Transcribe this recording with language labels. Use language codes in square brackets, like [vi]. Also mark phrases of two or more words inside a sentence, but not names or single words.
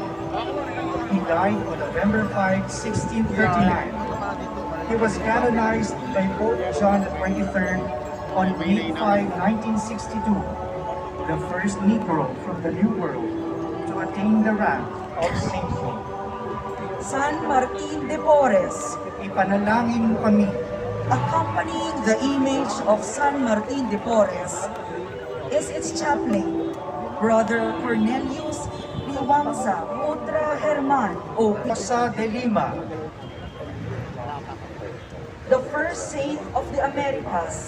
[en] He died on November 5, 1639. He was canonized by Pope John XXIII on May 5, 1962, the first Negro from the New World to attain the rank of sainthood. San Martin de Porres, [tl] Ipanalangin mo kami. [en] accompanying the image of San Martin de Porres is its chaplain, Brother Cornelius Liwangsa Putra Herman o Rosa de Lima, the first saint of the Americas.